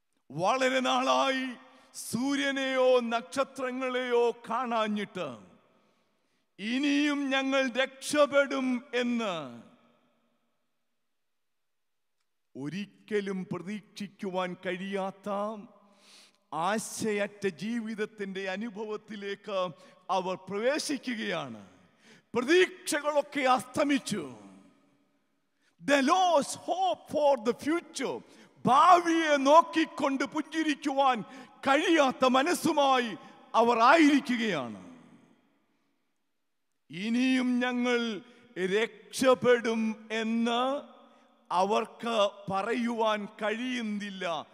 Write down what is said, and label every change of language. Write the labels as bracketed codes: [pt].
[ml] വളരെ നാളായി സൂര്യനെയോ നക്ഷത്രങ്ങളെയോ കാണാഞ്ഞിട്ട് ഇനിയും ഞങ്ങൾ രക്ഷപ്പെടും എന്ന് ഒരിക്കലും പ്രതീക്ഷിക്കുവാൻ കഴിയാത്ത ആശയറ്റ ജീവിതത്തിന്റെ അനുഭവത്തിലേക്ക് അവർ പ്രവേശിക്കുകയാണ്. പ്രതീക്ഷകളൊക്കെ അസ്തമിച്ചു. [en] They lost hope for the future. [ml] ഭാവിയെ നോക്കിക്കൊണ്ട് പുഞ്ചിരിക്കുവാൻ കഴിയാത്ത മനസ്സുമായി അവർ ആയിരിക്കുകയാണ്. ഇനിയും ഞങ്ങൾ രക്ഷപ്പെടും എന്ന് അവർക്ക് പറയുവാൻ കഴിയുന്നില്ല.